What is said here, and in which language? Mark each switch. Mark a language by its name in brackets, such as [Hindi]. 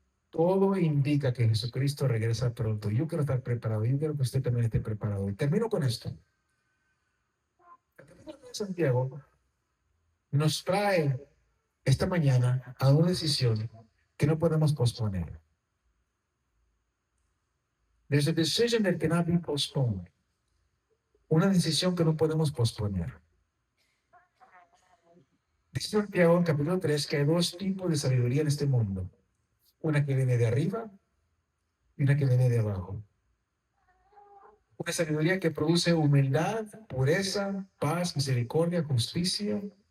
[Spanish] Todo indica que Jesucristo regresa pronto. Yo quiero estar preparado. Yo quiero que usted también esté preparado. Y termino con esto. El capítulo de Santiago nos trae esta mañana a una decisión que no podemos posponer. [English] There's a decision that cannot be postponed. [Spanish] Una decisión que no podemos posponer. Dice Santiago en capítulo 3 que hay dos tipos de sabiduría en este mundo. Una que viene de arriba y una que viene de abajo. Una sabiduría que produce humildad, pureza, paz, misericordia, justicia.